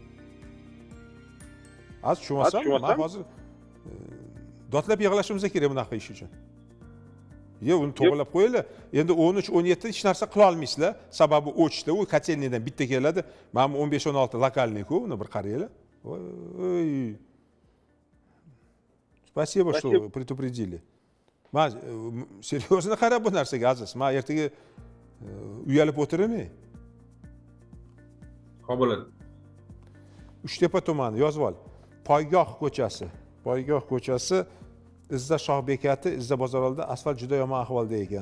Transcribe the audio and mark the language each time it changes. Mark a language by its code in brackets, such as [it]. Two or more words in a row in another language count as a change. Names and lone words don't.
[uz] Az tushunmasam, men hozir dotlab yig'lashimiz kerak bunaqa ish uchun. Uni to'g'rilab qo'yinglar. Endi 13-17 hech narsa qila olmaysizlar. Sababi o'chishda, u kotelniyadan bitta keladi. Mana 15-16 lokalniy-ku, uni bir qaranglar. Voy. [ru] Спасибо, что предупредили. [uz] Men seriyozini qarab bu narsaga Aziz. Men ertaga uyalib o'tirmay. Xo'p bo'ladi. Uchtepa tumani yozib ol. Poygoh ko'chasi Izza Shoh bekati, Izza bozor oldida asfalt juda yomon ahvolda ekan.